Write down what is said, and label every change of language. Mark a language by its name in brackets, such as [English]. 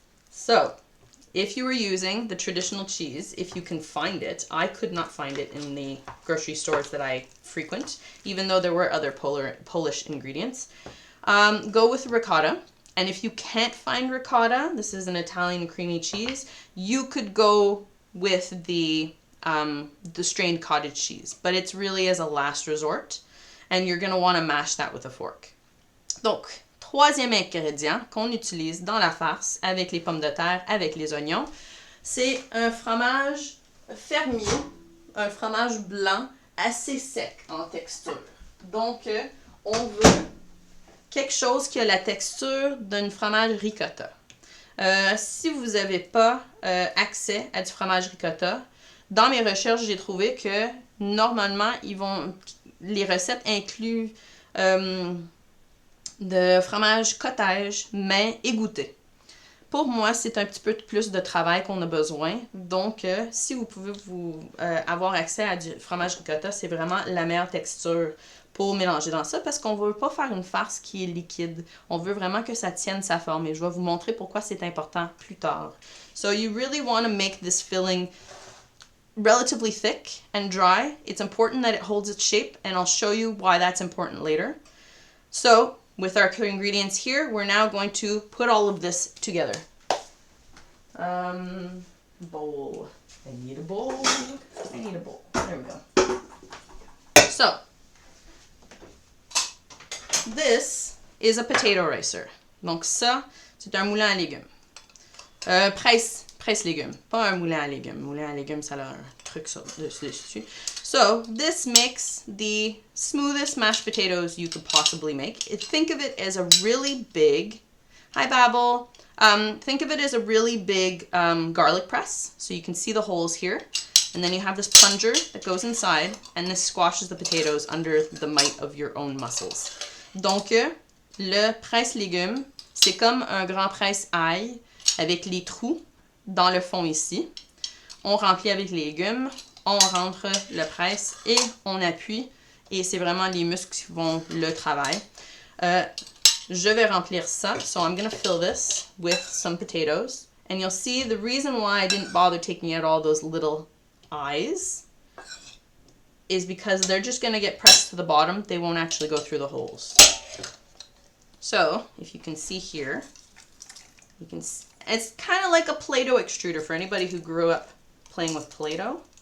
[English] So, if you were using the traditional cheese, if you can find it, I could not find it in the grocery stores that I frequent, even though there were other Polish ingredients. Go with ricotta. And if you can't find ricotta, this is an Italian creamy cheese, you could go with the strained cottage cheese. But it's really as a last resort. And you're going to want to mash that with a fork. [French] Donc, troisième ingrédient qu'on utilise dans la farce avec les pommes de terre, avec les oignons, c'est un fromage fermier, un fromage blanc assez sec en texture. Donc, on veut quelque chose qui a la texture d'un fromage ricotta. Si vous n'avez pas accès à du fromage ricotta, dans mes recherches, j'ai trouvé que normalement, les recettes incluent de fromage cottage, mais égoutté. Pour moi, c'est un petit peu plus de travail qu'on a besoin. Donc, si vous pouvez avoir accès à du fromage ricotta, c'est vraiment la meilleure texture pour mélanger dans ça parce qu'on ne veut pas faire une farce qui est liquide. On veut vraiment que ça tienne sa forme et je vais vous montrer pourquoi c'est important plus tard. [English] So, you really want to make this filling relatively thick and dry. It's important that it holds its shape, and I'll show you why that's important later. So, with our ingredients here, we're now going to put all of this together. Bowl. I need a bowl. I need a bowl. There we go. So, this is a potato ricer. [French] Donc ça, c'est un moulin à légumes. Presse légumes, pas un moulin à légumes. Moulin à légumes, ça a un truc dessus. [English] So, this makes the smoothest mashed potatoes you could possibly make. Think of it as a really big, hi Babel, think of it as a really big garlic press. So you can see the holes here. And then you have this plunger that goes inside, and this squashes the potatoes under the might of your own muscles. [French] Donc, le presse légumes, c'est comme un grand presse ail avec les trous dans le fond ici. On remplit avec les légumes, on rentre le presse et on appuie. Et c'est vraiment les muscles qui font le travail. Je vais remplir ça. [English] So I'm going to fill this with some potatoes. And you'll see the reason why I didn't bother taking out all those little eyes is because they're just going to get pressed to the bottom. They won't actually go through the holes. So, if you can see here, it's kind of like a Play-Doh extruder for anybody who grew up playing with Play-Doh.